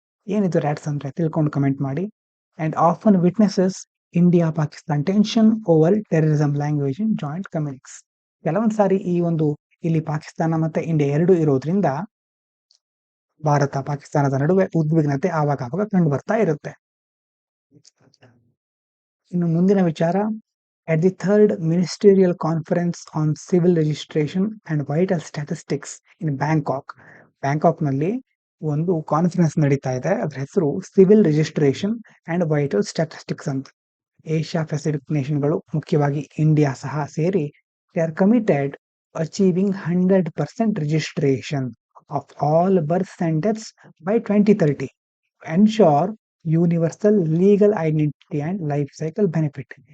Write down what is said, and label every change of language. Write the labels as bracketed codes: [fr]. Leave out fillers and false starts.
[kn] ಏನಿದು RATS ಅಂದ್ರೆ ತಿಳ್ಕೊಂಡು ಕಮೆಂಟ್ ಮಾಡಿ. [en] And often witnesses India Pakistan tension over terrorism language in joint communiques. [kn] ಕೆಲವೊಂದು ಸಾರಿ ಇಲ್ಲಿ ಪಾಕಿಸ್ತಾನ ಮತ್ತೆ ಇಂಡಿಯಾ ಎರಡು ಇರೋದ್ರಿಂದ ಭಾರತ ಪಾಕಿಸ್ತಾನದ ನಡುವೆ ಉದ್ವಿಗ್ನತೆ ಆವಾಗ ಕಂಡು ಬರ್ತಾ ಇರುತ್ತೆ. ಇನ್ನು ಮುಂದಿನ ವಿಚಾರ, [en] at the third ministerial conference on civil registration and vital statistics in [kn] Bangkok ನಲ್ಲಿ ಒಂದು ಕಾನ್ಫರೆನ್ಸ್ ನಡೀತಾ ಇದೆ. ಅದ್ರ ಹೆಸರು civil registration and vital statistics ಅಂತ. ಏಷ್ಯಾ ಪೆಸಿಫಿಕ್ ನೇಷನ್ಗಳು, ಮುಖ್ಯವಾಗಿ ಇಂಡಿಯಾ ಸಹ ಸೇರಿ, [en] They are committed achieving 100% registration of all births and deaths by 2030 ensure universal legal identity and life cycle benefit.